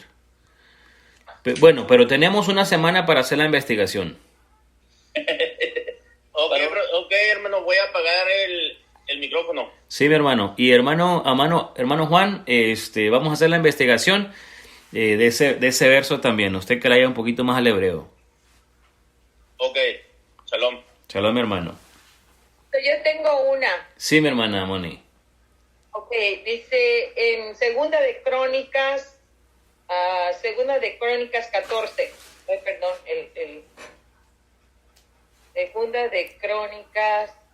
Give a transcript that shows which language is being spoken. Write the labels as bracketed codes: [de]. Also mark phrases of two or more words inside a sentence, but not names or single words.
[es] Bueno, pero tenemos una semana para hacer la investigación. Ok, hermano, voy a apagar el micrófono. Sí, mi hermano. Y hermano Juan, vamos a hacer la investigación de ese verso también. Usted que la haya un poquito más al hebreo. Ok, shalom. Shalom, mi hermano. Yo tengo una. Sí, mi hermana Moni. Ok, dice en Segunda de Crónicas 14. Perdón, Segunda de Crónicas.